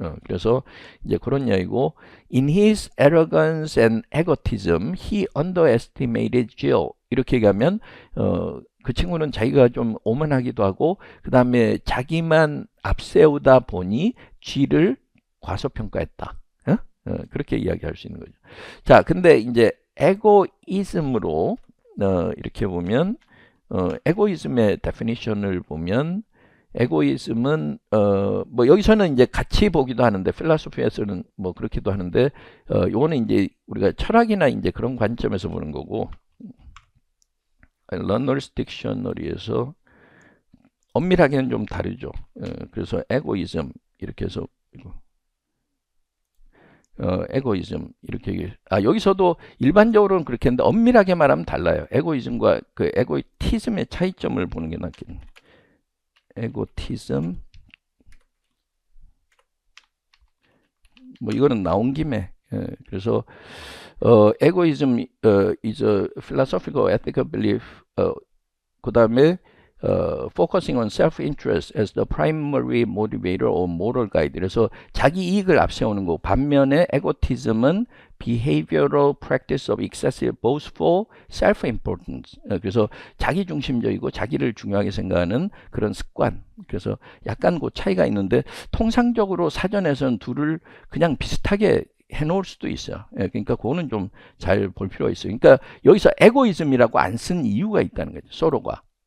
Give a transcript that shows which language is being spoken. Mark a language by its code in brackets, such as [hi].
[ko] 그래서 이제 그런 이야기고 [en] In his arrogance and egotism, he underestimated Jill. [ko] 이렇게 얘기하면 그 친구는 자기가 좀 오만하기도 하고 그 다음에 자기만 앞세우다 보니 G를 과소평가했다. 그렇게 이야기할 수 있는 거죠. 자, 근데 이제 에고이즘으로 이렇게 보면 에고이즘의 데피니션을 보면 에고이즘은 뭐 여기서는 이제 같이 보기도 하는데 필라소피에서는 뭐 그렇기도 하는데 요거는 이제 우리가 철학이나 이제 그런 관점에서 보는 거고 러너스 딕셔너리에서 엄밀하게는 좀 다르죠. 그래서 에고이즘 이렇게 해서 에고이즘 이렇게 여기서도 일반적으로는 그렇게 했는데 엄밀하게 말하면 달라요. 에고이즘과 그 에고티즘의 차이점을 보는 게 낫겠네요. 에고티즘 뭐 이거는 나온 김에 그래서 에고이즘 [en] is a philosophical ethical belief [ko] 그 다음에 [en] focusing on self-interest as the primary motivator or moral guide. [ko] 그래서 자기 이익을 앞세우는 거. 반면에 에고티즘은 [en] behavioral practice of excessive boastful self-importance. [ko] 그래서 자기 중심적이고 자기를 중요하게 생각하는 그런 습관. 그래서 약간 그 차이가 있는데 통상적으로 사전에서는 둘을 그냥 비슷하게 해놓을 수도 있어요. 그러니까 그거는 좀 잘 볼 필요가 있어요. 그러니까 여기서 에고이즘이라고 안 쓴 이유가 있다는 거죠. 서로가.